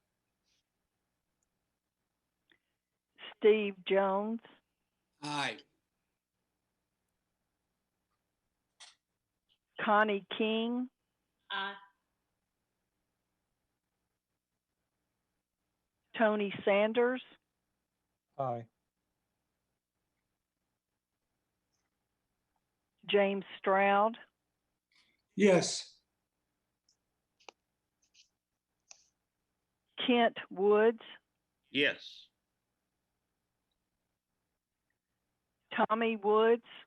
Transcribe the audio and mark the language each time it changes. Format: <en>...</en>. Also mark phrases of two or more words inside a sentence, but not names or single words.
<en>Steve Jones, Aye. Connie King, Aye. Tony Sanders, Aye. James Stroud, Yes. Kent Woods, Yes. Tommy Woods,</en>